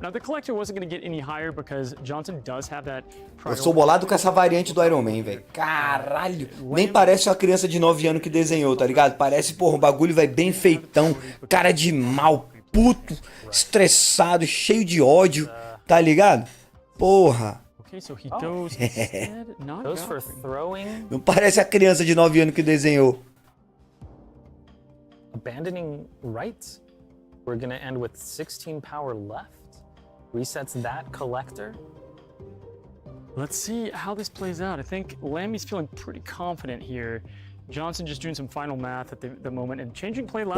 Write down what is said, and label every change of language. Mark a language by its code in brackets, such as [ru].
[en] Now the Collector wasn't going to get any higher because Johnson does have that. [pt] Eu sou bolado com essa variante do Iron Man, velho. Caralho. Nem parece uma criança de 9 anos que desenhou, tá ligado? Parece, porra, um bagulho vai bem feitão. Cara de mal, puto, estressado, cheio de ódio, tá ligado? Porra. [en] Okay, so he goes instead, not Goes for Valkyrie. throwing, [pt] Não parece a criança de 9 anos que desenhou. [en] abandoning right. We're gonna end with 16 power left. Resets that Collector. Let's see how this plays out. I think Lammy's feeling pretty confident here. Johnson just doing some final math at the moment and changing play last.